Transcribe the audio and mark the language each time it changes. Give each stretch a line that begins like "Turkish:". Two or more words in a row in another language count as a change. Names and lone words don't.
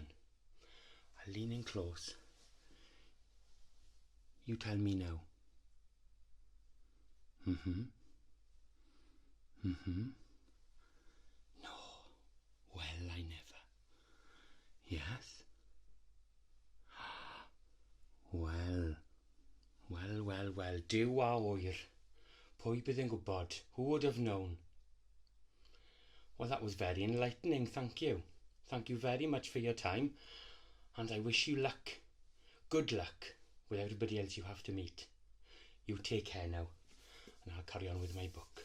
English: I'll lean in close. You tell me now. Mm-hmm. Mm-hmm. No. Well, I never. Yes? Well. Well. Do a oer.
Welsh: Pwy bydd yn gwybod?
English: Who would have known? Well, that was very enlightening, thank you. Thank you very much for your time. And I wish you luck. Good luck with everybody else you have to meet. You take care now. And I'll carry on with my book.